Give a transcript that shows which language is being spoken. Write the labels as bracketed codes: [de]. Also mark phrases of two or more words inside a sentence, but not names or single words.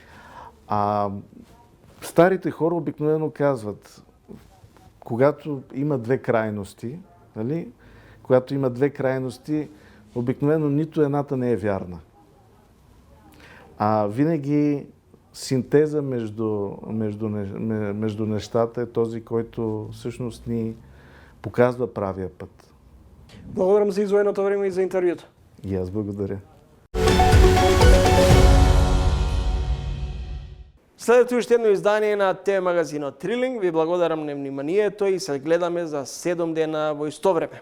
[bg] Старите хора обикновено казват, когато има две крайности, нали? Когато има две крайности, обикновено нито едната не е вярна. Винаги синтеза между нещата е този, който всъщност ни показва правия път. [mk] Благодарам за издвоеното време и за интервјуто. [bg] И аз благодаря. [mk] Следете уште едно издание на ТВ магазинот Трилинг. Ви благодарам на вниманието и се гледаме за 7 дена во исто време.